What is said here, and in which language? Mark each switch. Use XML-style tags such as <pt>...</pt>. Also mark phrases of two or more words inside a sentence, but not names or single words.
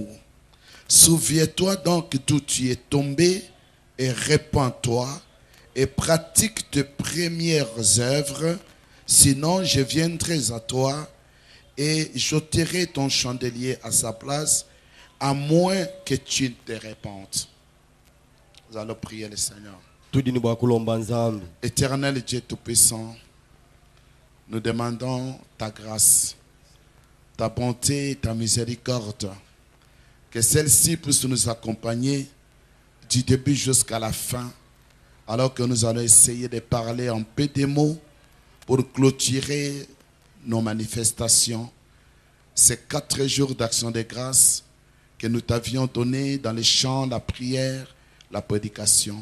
<fr>Souviens-toi donc d'où tu es tombé et répands-toi et pratique tes premières œuvres, sinon je viendrai à toi et j'ôterai ton chandelier à sa place, à moins que tu ne te répandes. Nous allons prier le Seigneur.</fr> <lua>Tudini bwa kulomba Nzambi.</lua> <fr>Éternel Dieu Tout-Puissant, nous demandons ta grâce, ta bonté, ta miséricorde, que celle-ci puisse nous accompagner du début jusqu'à la fin, alors que nous allons essayer de parler en peu de mots pour clôturer nos manifestations, ces 4 jours d'action de grâce que nous t'avions donnés dans les chants, la prière, la prédication.</fr>